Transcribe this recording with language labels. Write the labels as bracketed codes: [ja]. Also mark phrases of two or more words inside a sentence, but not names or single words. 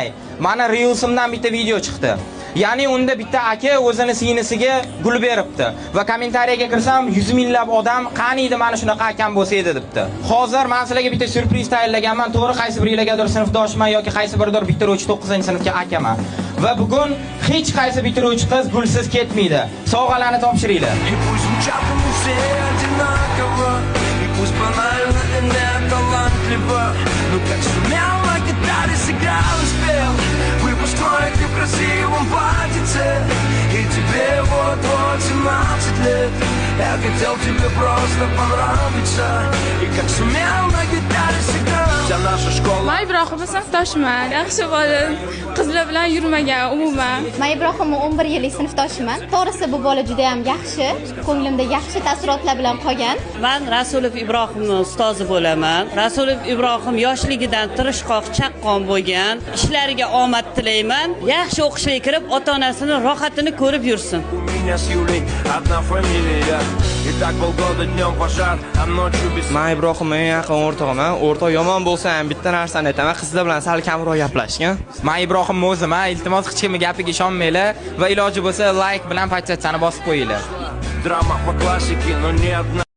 [uz] Mana Reels'imdan bitta video chiqdi. Ya'ni unda bitta aka o'zini singlisiga gul beribdi va kommentariyaga kirsam 100 minglab odam qaniydi mana shunaqa akam bo'lsa edi debdi. Hozir men sizlarga bitta surpriz tayyorlaganman. To'g'ri qaysi biringlargadir sinfdoshman yoki qaysi biridir bitiruvchi 9-sinfga akaman. Va bugun hech qaysi bitiruvchi qiz gulsiz ketmaydi. Sovg'alarni topshiringlar. [ru] Ну как сумел, гитаре сыграл и спел. Выпускной ты в красивом платьице, и тебе вот-вот 17 лет. Я хотел тебе просто понравиться, и как сумел на гитаре сыграл. Вся наша школа. [uz] Men Ibrohim sinfdoshiman. Yaxshi bola, qizlar bilan yurmagan umuman. Men Ibrohim 11 yillik sinfdoshiman. To'g'risi bu bola juda ham yaxshi. Ko'nglimda yaxshi taassurotlar bilan qolgan. Men Rasulov Ibrohimning ustozi bo'laman. Rasulov Ibrohim yoshligidan tirishqoq, chaqqon bo'lgan. Ishlariga omad tilayman. Yaxshi o'qishga kirib, ota-onasini rohatini ko'rib yursin. [ru] У меня с Юлей одна фамилия. И так полгода днем пожар, а ночью без. [uz] Men Ibrohim eng yaqin o'rtog'iman. O'rtoq yomon bo'lsa ham bitta narsani aytaman, qizlar bilan sal kamroq gaplashgan. Men Ibrohim o'zim, iltimos hech kimning gapiga ishonmanglar va iloji bo'lsa like bilan podpisatsiyani bosib qo'yinglar. [ru] Драма по классике, но не одна.